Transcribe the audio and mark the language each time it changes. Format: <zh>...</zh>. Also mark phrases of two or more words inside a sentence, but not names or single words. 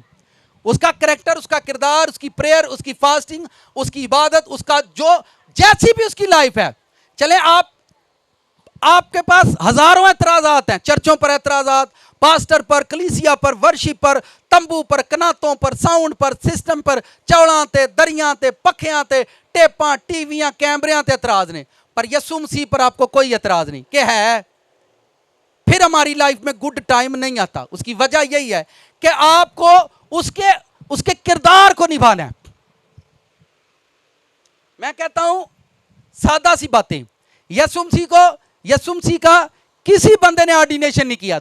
<hi>उसका करैक्टर, उसका किरदार, उसकी प्रेयर, उसकी फास्टिंग, उसकी इबादत, उसका जो जैसी भी उसकी लाइफ है। चले आपके पास हजारों एतराजात हैं, चर्चों पर एतराजात, पास्टर पर, कलीसिया पर, वर्शिप पर, तंबू पर, कनातों पर, साउंड पर, सिस्टम पर,</hi> <pa>ਚੌੜਾਂ ਤੇ, ਦਰੀਆਂ ਤੇ, ਪੱਖਿਆਂ ਤੇ, ਟੇਪਾਂ, ਟੀਵੀਆਂ, ਕੈਮਰਿਆਂ ਤੇ ਐਤਰਾਜ਼ ਨੇ,</pa> <hi>पर यीशु मसीह पर आपको कोई एतराज नहीं। क्या है? फिर हमारी लाइफ में</hi> <en>good time</en> <hi>नहीं आता। उसकी वजह यही है कि आपको उसके किरदार को निभाना है। मैं कहता हूं सादा सी बातें, यीशु मसीह का किसी बंदे ने ऑर्डिनेशन नहीं किया।</hi>